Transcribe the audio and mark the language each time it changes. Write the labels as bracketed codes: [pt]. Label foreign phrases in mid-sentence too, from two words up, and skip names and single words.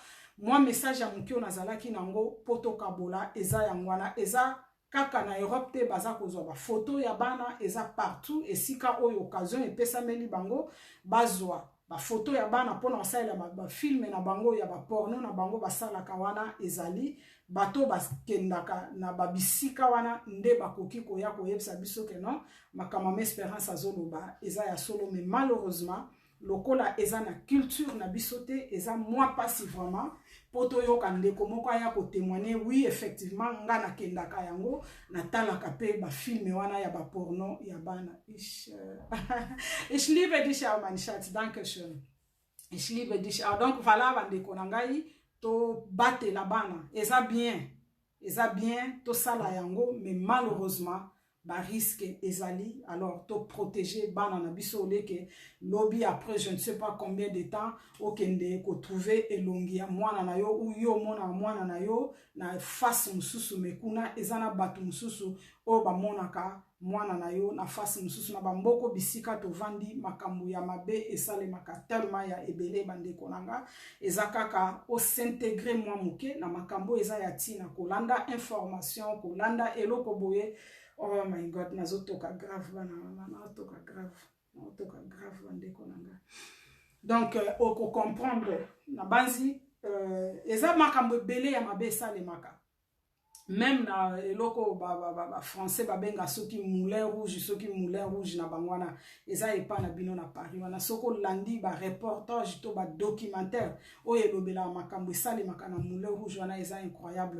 [ln] Moi message ya mukio nazalaki nango poto kabola eza yangwana, eza kaka na Europe te baza kozwa ba photo ya bana, eza partout esika oyo occasion epesa meli bango bazwa ba photo ya bana pona osala ba film na bango ya ba porno na bango basala kawana ezali bato baskendaka na babisika wana nde bakoki koya koyebisa biso ke non makama espérance azoloba eza ya solo. [fr] Mais malheureusement [ln] lokola eza na culture na biso te, eza [fr] moi pas si vraiment [ln] poto yoka ndeko moko ya ko témoigner [fr] oui effectivement [ln] nga na kendaka yango na talaka pe ba film wana ya ba porno ya bana. [de] Ich liebe dich auch mein Schatz, danke schön. [fr] Donc voilà [ln] bandeko na ngai to batela bana eza bien to sala yango, [fr] mais malheureusement [ln] ba risque ezali. Alors to protéger bana na biso oleke lobby [fr] après je ne sais pas combien de temps [ln] okende ko trouver elongi ya mwana na yo ou yo mona mwana na yo na face mususu, mekuna ezana batu mususu o ba monaka mwana na yo na face mususu na bamboko bisika to vandi makambo ya mabe esale maka tellement ya ebele bandeko nanga eza kaka o s'intégrer mwa muke na makambo eza ya tina kolanda information kolanda eloko boye. [en] Oh my god, [ln] nazotoka grave bana, nazotoka grave bandeko nanga. Donc oko comprendre na banzi eza makambo ebele ya mabe esale maka. Même na eloko ba français babenga soki moulin rouge na bangwana eza epa na bino na Paris wana soko landi ba reportage to ba documentaire oyo elobela makambo esale maka na moulin rouge wana eza incroyable.